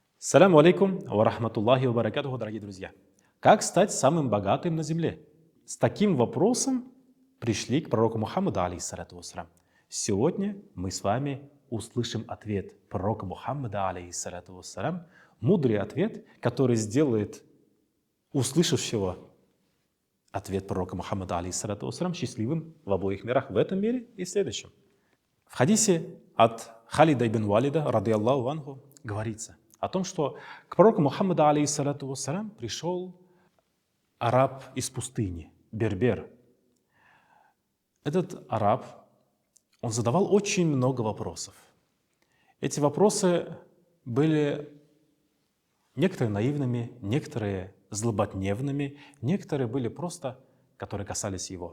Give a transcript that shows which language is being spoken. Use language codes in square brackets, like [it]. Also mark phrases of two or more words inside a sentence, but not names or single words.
[ar] السلام عليكم ورحمة الله وبركاته, [ru] дорогие друзья. Как стать самым богатым на земле? С таким вопросом пришли к пророку Мухаммаду, [ar] عليه الصلاة والسلام. [ru] Сегодня мы с вами услышим ответ пророка Мухаммада, [ar] عليه الصلاة والسلام, [ru] мудрый ответ, который сделает услышавшего ответ пророка Мухаммада, [ar] عليه الصلاة والسلام, [ru] счастливым в обоих мирах, в этом мире и в следующем. В хадисе от Халида ибн Валида, [ar] رضي الله عنه, [ru] говорится о том, что к пророку Мухаммаду, [ar] عليه الصلاة والسلام, [ru] пришел араб из пустыни, бербер. Этот араб, он задавал очень много вопросов. Эти вопросы были некоторые наивными, некоторые злободневными, некоторые были просто, которые касались его.